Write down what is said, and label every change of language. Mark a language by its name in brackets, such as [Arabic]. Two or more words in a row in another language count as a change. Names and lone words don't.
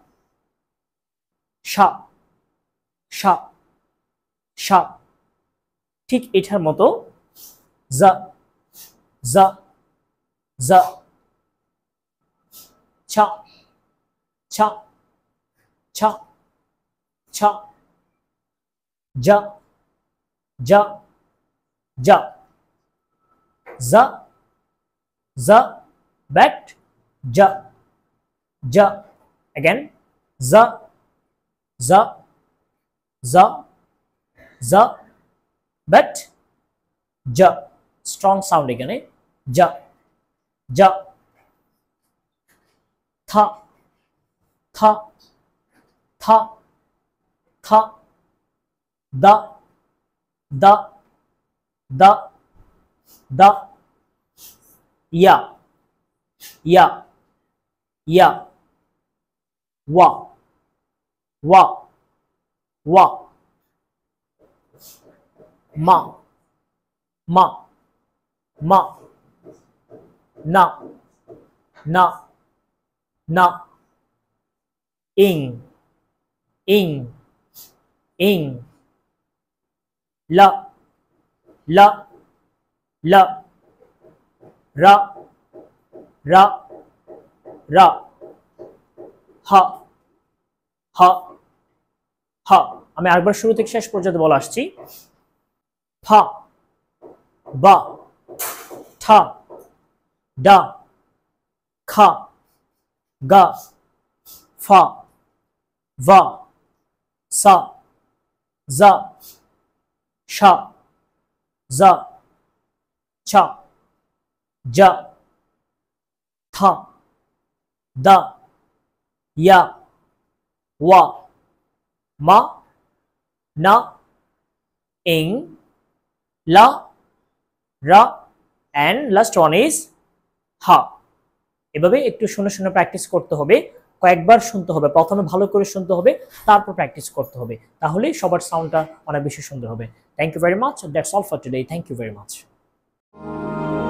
[Bangla] শা শা শা ঠিক এটার মতো জা জা জা ছা ছা ছা ছা ja ja ja za za back ja ja again za za za za back ja [English] strong sound এখানে ja ja tha tha tha tha da da da da ya ya ya wa wa wa ma ma ma na na na ing ing ing la la la ra ra ra ha ha ha [Bangla] আমি আরেকবার শুরু থেকে শেষ পর্যন্ত বলা আসছি ফা বা ঠা ডা খা গা ফা va sa za sha za cha ja tha da ya wa ma na ing la ra [English] and last one is [Bangla] ha এভাবে একটু শুনে শুনে প্র্যাকটিস করতে হবে কয়েকবার শুনতে হবে প্রথমে ভালো করে শুনতে হবে তারপর প্র্যাকটিস করতে হবে তাহলেই সবার সাউন্ডটা অনেক বেশি সুন্দর হবে [English] thank you very much that's all for today thank you very much